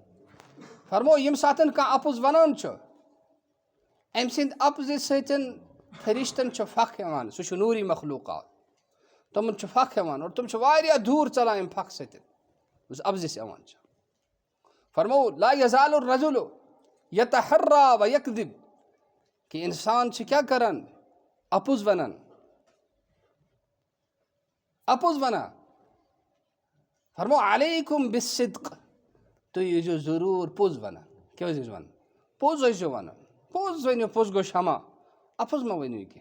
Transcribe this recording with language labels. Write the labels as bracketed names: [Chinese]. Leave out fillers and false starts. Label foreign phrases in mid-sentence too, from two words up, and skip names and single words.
[Kashmiri] فرمو ییٚمہِ ساتہٕ کانٛہہ اَپُز وَنان چھُ أمۍ سٕنٛدِ اَپزِ سۭتۍ فرِشتن چھُ پھکھ یِوان، سُہ چھُ نوٗری مخلوٗقات، تِمن چھُ پھکھ یِوان اور تِم چھِ واریاہ دوٗر ژَلان اَمہِ پھکھ سۭتۍ یُس اَپزِس یِوان چھُ. [Arabic] فرمو لا یزال الرجل یتحرا و یکذب، [Kashmiri] کہِ اِنسان چھِ کیٛاہ کَران اَپُز وَنان، اَپُز وَنان. فرمو [Arabic] علیکُم بالصدق، [Kashmiri] تُہۍ ٲسۍزیو ضروٗر پوٚز وَنان. کیٛاہ ٲسۍزیو وَنان؟ پوٚز ٲسۍزیو وَنان، پوٚز ؤنِو، پوٚز گوٚو شمع، اَپُز مہ ؤنِو کینٛہہ.